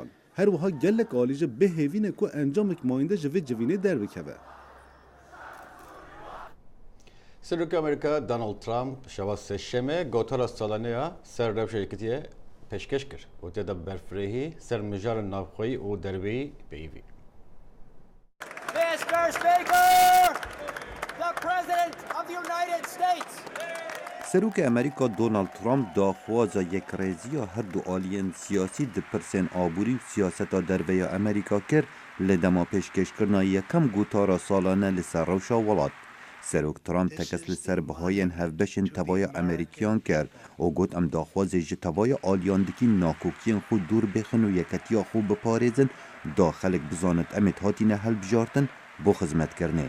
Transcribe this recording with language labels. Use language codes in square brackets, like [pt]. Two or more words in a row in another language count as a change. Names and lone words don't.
[ku] Her wiha gelek alî ji bihêvîne ku encamek mayînde ji vê civînê derbikeve. Serokê Amerîka Donald Trump şeva sêşemê gotara salaneya ser rewşa yekîtiyê pêşkêş kir û tê de berfirehî ser mijarên navxweyî û derveyî peyivî. [en] Mr. Speaker, the President of the United States. [ku] Serokê Amerîka Donald Trump daxwaza yekrêziya her du aliyên siyasî di pirsên aborî û siyaseta derveya Amerîka kir li dema pêşkêşkirina yekem gotara salane li ser rewşa welat. Serok Trump tekes li ser bihayên hevbeşên tevaya Amerîkiyan kir û got em daxwazê ji tevaya aliyandikî nakokiyên xwe dûr bêxin û yeketiya xwe biparêzin da xelek bizanin em ê hatîne helbijartin bo xizmetkirinê.